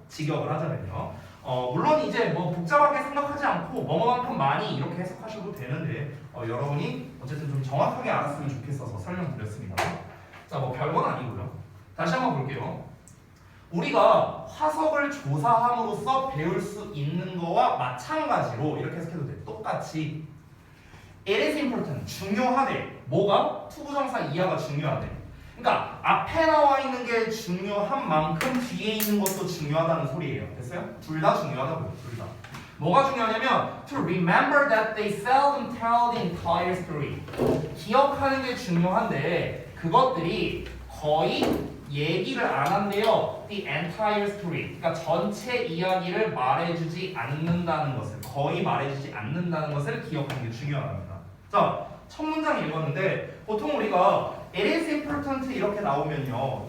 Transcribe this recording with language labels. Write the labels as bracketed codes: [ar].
[ko] 직역을 하자면요. 물론 이제 뭐 복잡하게 생각하지 않고 뭐뭐만큼 많이 이렇게 해석하셔도 되는데 여러분이 어쨌든 좀 정확하게 알았으면 좋겠어서 설명드렸습니다. 자, 뭐 별건 아니고요. 다시 한번 볼게요. 우리가 화석을 조사함으로써 배울 수 있는 거와 마찬가지로 이렇게 해석해도 돼. 똑같이 [en] it is important, [ko] 중요하대. 뭐가? 투부정사 이하가 중요하대. 그러니까 앞에 나와 있는 게 중요한 만큼 뒤에 있는 것도 중요하다는 소리예요. 됐어요? 둘 다 중요하다고요. 둘 다. 뭐가 중요하냐면 [en] to remember that they seldom tell the entire story. [ko] 기억하는 게 중요한데 그것들이 거의 얘기를 안 한대요. [en] The entire story. [ko] 그러니까 전체 이야기를 말해주지 않는다는 것을 거의 말해주지 않는다는 것을 기억하는 게 중요합니다. 자, 첫 문장 읽었는데 보통 우리가 [en] it is important [ko] 이렇게 나오면요.